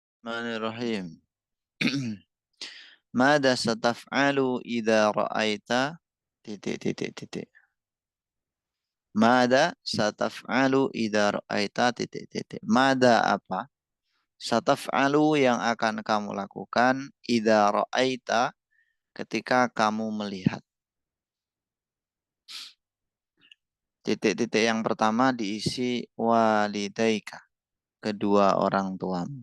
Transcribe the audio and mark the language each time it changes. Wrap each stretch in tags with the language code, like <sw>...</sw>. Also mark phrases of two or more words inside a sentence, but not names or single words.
<ar>بسم الله الرحمن الرحيم. ماذا ستفعل إذا رأيت</ar> <id>titik titik titik.</id> <ar>ماذا ستفعل إذا رأيت</ar> <id>titik titik. Mada apa? Sataf'alu yang akan kamu lakukan</id> <ar>إذا رأيت</ar> <id>ketika kamu melihat. Titik-titik yang pertama diisi walidaika, kedua orang tuamu.</id>